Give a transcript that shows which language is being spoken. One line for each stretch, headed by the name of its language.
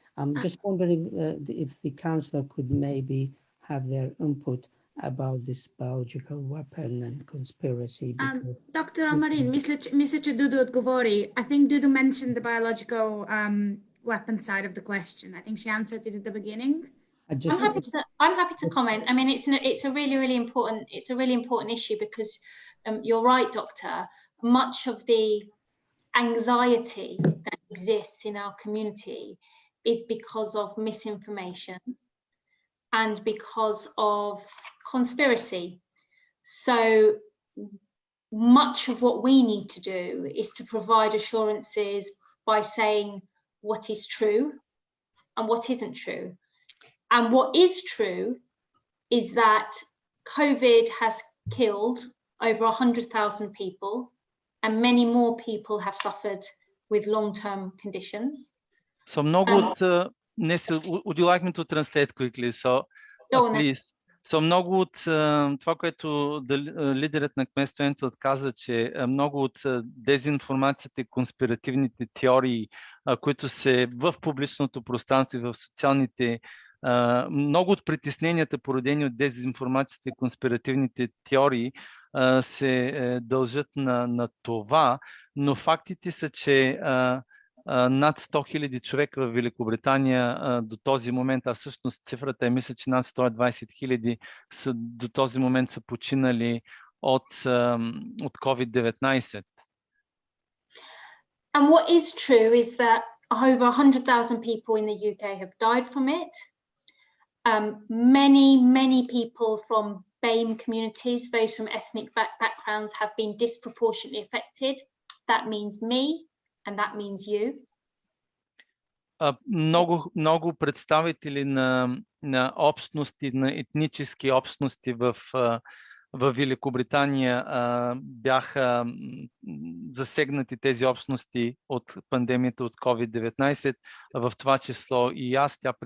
English: I'm just wondering if the councillor could maybe have their input about this biological weapon and conspiracy. Dr.
Bulgarian: Amarin, мисля, че Dudu отговори.
English: I think Dudu mentioned the biological weapon side of the question. I think she answered it at the beginning. I'm happy to comment. I mean, it's a really important issue because you're right, Doctor. Much of the anxiety that exists in our community is because of misinformation and because of conspiracy. So much of what we need to do is to provide assurances by saying what is true and what isn't true. And what is true is that COVID has killed over 100,000 people and many more people have suffered with long-term conditions. So would you like me to translate quickly? So please.
Bulgarian: Много от това, което лидерът на кметство Enfield каза, че много от дезинформацията и конспиративните теории, които се в публичното пространство и в социалните, много от притесненията, породени от дезинформацията и конспиративните теории, се дължат на това, но фактите са, че над 100 000 човека в Великобритания до този момент, а всъщност цифрата е, мисля, че над 120 000 до този момент са починали от COVID-19.
English: And what is true is that over 100,000 people in the UK have died from it. Many people from BAME communities, those from ethnic backgrounds, have been disproportionately affected. That means me, and that means you.
Bulgarian: Много представители на общности, на етнически общности в Великобритания бяха засегнати тези общности от пандемията от COVID-19, в това число и аз.